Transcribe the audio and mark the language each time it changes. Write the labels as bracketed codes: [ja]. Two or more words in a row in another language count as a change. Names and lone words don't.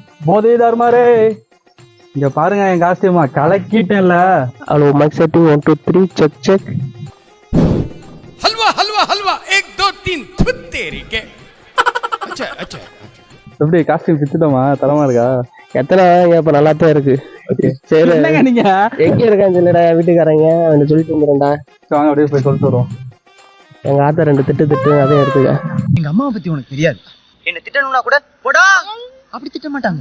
[ta] மோதி தர்மாரே இங்க பாருங்க என் காஸ்டியூமா கலக்கிட்டேன்ல. [en] Hello mic setting 1 2 3 check check. [hi] हलवा हलवा हलवा 1 2 3 तेरी के अच्छा अच्छा [ta] எப்படி காஸ்டியூம் பிச்சுட்டோமா? தரமா இருக்கா? எத்தனை இப்ப நல்லா தான் இருக்கு. சரி என்னங்க நீங்க எங்க இருக்கான்னு சொல்லிடா வீட்டுக்காரங்க அவன் சொல்லிட்டு வந்துடும்டா. வாங்க அப்படியே போய் சொல்லிட்டு வருவோம். எங்க ஆத்தா 2 திட்டு அதே எடுத்துக்க. எங்க அம்மாவை பத்தி உனக்கு தெரியாது. என்ன திட்டணும்னா கூட போடா அப்படி திட்ட மாட்டாங்க.